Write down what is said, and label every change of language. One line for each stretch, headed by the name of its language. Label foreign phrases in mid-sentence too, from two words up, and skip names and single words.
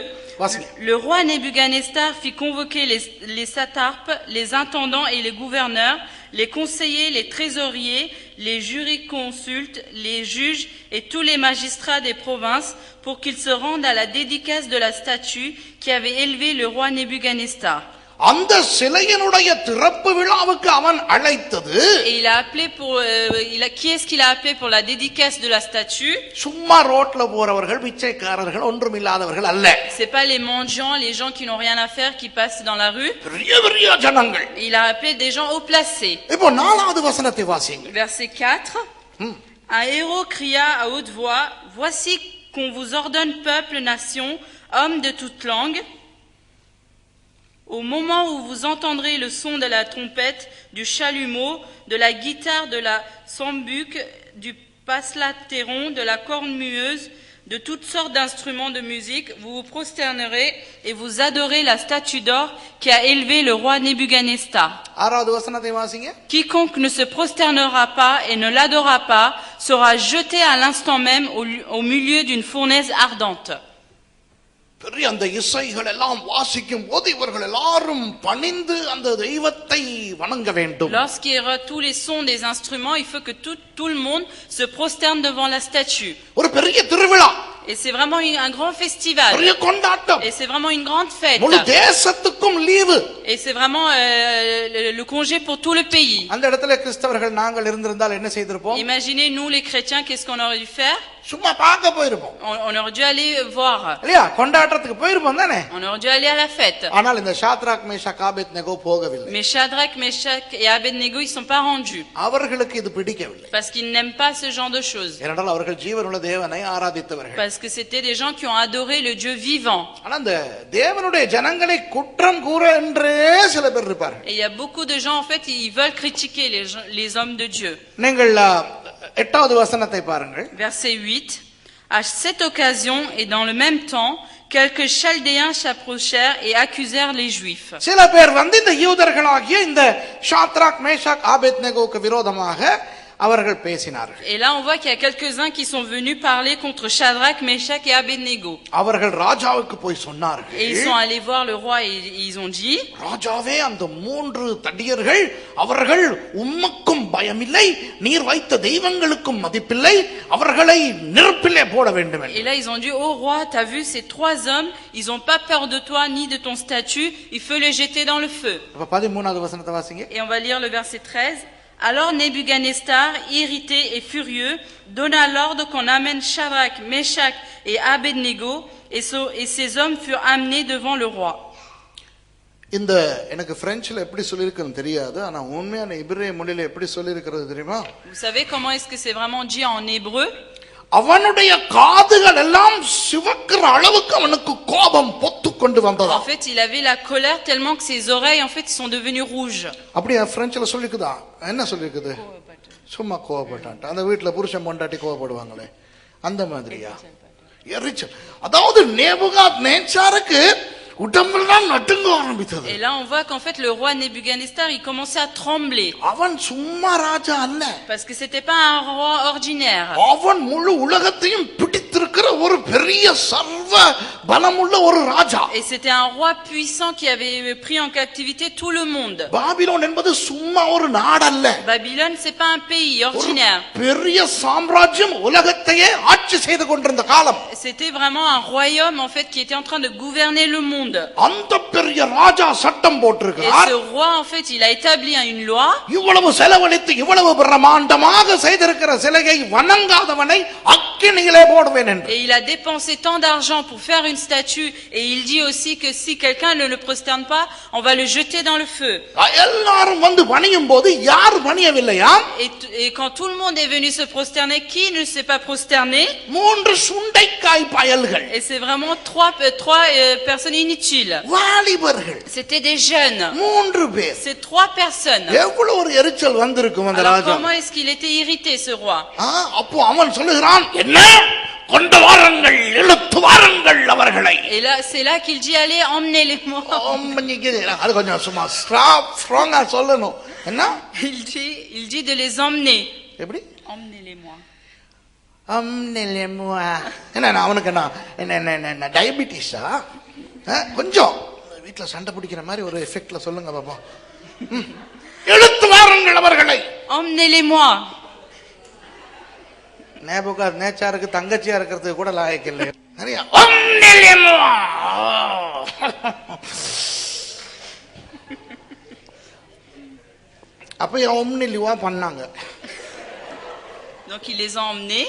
French: Le roi Nebuchadnezzar fit convoquer les satrapes, les intendants et les gouverneurs, les conseillers, les trésoriers, les jurisconsultes, les juges et tous les magistrats des provinces pour qu'ils se rendent à la dédicace de la statue qui avait élevé le roi Nebuchadnezzar.
Tamil: அந்த சிலையினுடைய திறப்பு விழாவுக்கு அவன் அழைத்தது.
French: Et il a appelé pour qui est-ce qu'il a appelé pour la dédicace de la statue?
Tamil: சும்மா ரோட்ல போறவர்கள், பிச்சைக்காரர்கள், ஒன்றுமில்லாதவர்கள் அல்ல.
French: C'est pas les mendiants, les gens qui n'ont rien à faire qui passent dans la rue.
Tamil: பெரிய ஜனங்கள்.
French: Il a appelé des gens haut placés.
Tamil: இப்போ 4வது வசனத்தை வாசிங்க.
French: Verset 4. Un héros cria à haute voix, voici qu'on vous ordonne peuple, nation, hommes de toute langue. Au moment où vous entendrez le son de la trompette, du chalumeau, de la guitare, de la sambuc, du paslatéron, de la cornemuse, de toutes sortes d'instruments de musique, vous vous prosternerez et vous adorez la statue d'or qui a élevé le roi Nebuchadnezzar. Quiconque ne se prosternera pas et ne l'adora pas sera jeté à l'instant même au milieu d'une fournaise ardente.
Tamil: அந்த இசைகள் எல்லாம் வாசிக்கும் போது இவர்கள் எல்லாரும் பணிந்து அந்த தெய்வத்தை வணங்க வேண்டும்.
French: Lorsqu'il y aura tous les sons des instruments, il faut que tout le monde se prosterne devant la statue.
Tamil: ஒரு பெரிய திருவிழா.
French: Et c'est vraiment un grand festival.
Tamil: பெரிய கொண்டாட்டம்.
French: Et c'est vraiment une grande fête.
Tamil: முழு தேசத்துக்கும் லீவு.
French: Et c'est vraiment le congé pour tout le pays.
Tamil: அந்த இடத்துல கிறிஸ்தவர்கள் நாங்கள் இருந்திருந்தால் என்ன செய்திருப்போம்?
French: Imaginez nous les chrétiens, qu'est-ce qu'on aurait dû faire?
Tamil: சும்மா பார்க்க போயிருப்போம்.
French: On aurait dû aller voir.
Tamil: இல்லையா? கொண்டாட்டத்துக்கு போயிருப்போம் தானே?
French: On aurait dû aller à la fête.
Tamil: ஆனால் இந்த ஷாத்ராக், மேஷாக், ஆபேத்நேகோ போகவில்லை.
French: Mais Shadrach, Meshach et Abednego, ils sont pas rendus.
Tamil: அவர்களுக்கு இது பிடிக்கவில்லை.
French: Parce qu'ils n'aiment pas ce genre de choses.
Tamil: ஏனென்றால் அவர்கள் ஜீவனுள்ள தேவனை ஆராதித்தவர்கள்.
French: Parce que c'était des gens qui ont adoré le Dieu vivant.
Tamil: ஆனா அந்த தேவனுடைய ஜனங்களை குற்ற குற்றம் கூற என்றே சில பேர் இருப்பார்கள்.
French: Et il y a beaucoup de gens en fait ils veulent critiquer les hommes de Dieu.
Tamil: நீங்கள் 8வது வசனத்தை பாருங்கள்.
French: Verset 8. À cette occasion et dans le même temps, quelques Chaldéens s'approchèrent et accusèrent les Juifs.
Tamil: சில பேர் இந்த யூதர்களாகிய இந்த ஷாத்ராக் மேஷாக் ஆபேத்நேகோவுக்கு விரோதமாக அவர்கள் பேசினார்கள்.
French: Et là on voit qu'il y a quelques-uns qui sont venus parler contre Shadrach, Meshach et Abednego.
Tamil: அவர்கள் ராஜாவுக்கு போய் சொன்னார்கள்.
French: Et ils sont allés voir le roi et ils ont dit,
Tamil: ராஜாவே அந்த 3 தடியர்கள் அவர்கள் உமக்கும் பயமில்லை நீர் வைத்த தெய்வங்களுக்கும் மதிப்பில்லை அவர்களை நெருப்பிலே போட வேண்டும்.
French: Et là ils ont dit, oh roi, t'as vu ces 3 hommes, ils ont pas peur de toi ni de ton statut, il faut les jeter dans le feu.
Tamil: அப்ப 13வது வசனத்தை வாசிங்க.
French: Et on va lire le verset 13. Alors Nebuchadnezzar, irrité et furieux, donna l'ordre qu'on amène Shadrach, Meshach et Abednego, et ces hommes furent amenés devant le roi.
Tamil: இந்த எனக்கு பிரெஞ்சில எப்படி சொல்லிருக்குன்னு தெரியாது, ஆனா உண்மையான இப்ரேய மொழியில எப்படி சொல்லிருக்கிறது தெரியுமா?
French: Vous savez comment est-ce que c'est vraiment dit en hébreu?
Tamil: அவனுடைய காதுகள் எல்லாம் சிவக்கிற அளவுக்கு அவனுக்கு கோபம் பொத்து கொண்டு வந்ததா.
French: En fait, il avait la colère tellement que ses oreilles en fait sont devenues rouges.
Tamil: அப்படியே பிரெஞ்சில சொல்லிருக்குதா? என்ன சொல்லிருக்குது? சும்மா கோபப்பட்டான். அந்த வீட்ல புருஷன் பொண்டாட்டி கோபப்படுவாங்களே அந்த மாதிரியா? எரிச்சல். அதாவது நேபுகாத்நேச்சாருக்கு உடம்பெல்லாம் நடுங்க ஆரம்பித்தது.
French: Et là on voit qu'en fait le roi Nebuchadnezzar il commençait à trembler.
Tamil: அவன் சும்மா ராஜா அல்ல.
French: Parce que c'était pas un roi ordinaire.
Tamil: அவன் முழு உலகத்தையும் பிடித்திருக்கிற ஒரு பெரிய சர்வ பலமுள்ள ஒரு ராஜா.
French: Et c'était un roi puissant qui avait pris en captivité tout le monde.
Tamil: பாபிலோன் என்பது சும்மா ஒரு நாடு அல்ல.
French: Babylone c'est pas un pays ordinaire.
Tamil: பெரிய சாம்ராஜ்யம் உலகத்தையே ஆட்சி செய்து கொண்டிருந்த காலம்.
French: C'était vraiment un royaume en fait qui était en train de gouverner le monde.
Tamil: அந்த பெரிய ராஜா சட்டம் போட்டிருக்கிறார்.
French: Et ce roi en fait il a établi une loi.
Tamil: இவ்வளவு செலவழித்து இவ்வளவு பிரம்மாண்டமாக செய்திருக்கிற சிலையை வணங்காதவனை அக்கினியிலே போடுவேன் என்று.
French: Et il a dépensé tant d'argent pour faire une statue et il dit aussi que si quelqu'un ne le prosterne pas, on va le jeter dans le feu.
Tamil: எல்லாரும் வந்து பணியும் போது யார் பணியவில்லையா?
French: Et quand tout le monde est venu se prosterner, qui ne s'est pas prosterné?
Tamil: 3 சுண்டைக்காய் பயல்கள்.
French: Et c'est vraiment trois personnes inutiles.
Tamil: வாலிபர்கள்.
French: C'était des jeunes.
Tamil: 3 பேர்.
French: C'est 3 personnes.
Tamil: எவ்வளவு ஒரு எரிச்சல் வந்திருக்கும் அந்த ராஜா. ராஜா.
French: Comment est-ce qu'il était irrité ce roi?
Tamil: அப்போ அவன் சொல்லுகிறான், என்ன கொண்டு வாருங்கள் இழுத்து வாருங்கள் அவர்களை.
French: Et là c'est là qu'il dit, allez emmenez-les-moi.
Tamil: அது கொஞ்சம் சும்மா ஸ்ட்ராங்கா சொல்லணும். என்ன?
French: Il dit de les emmener.
Tamil: எப்படி?
French: Emmenez-les-moi.
Tamil: என்ன அவனுக்கு என்ன டயபிட்டிஸா? கொஞ்சம் வீட்டுல சண்டை பிடிக்கிற மாதிரி ஒரு எஃபெக்ட்ல சொல்லுங்க பாப்பா. இழுத்து வாருங்கள் அவர்களை.
French: Emmenez-les-moi.
Tamil: நேபுகாத்நேச்சாருக்கு தங்கச்சியா இருக்கிறதுக்கு கூட லாயக்கு இல்லை. அப்ப ஒம்னிலிவா பண்ணாங்க.
French: Donc il les a emmenés.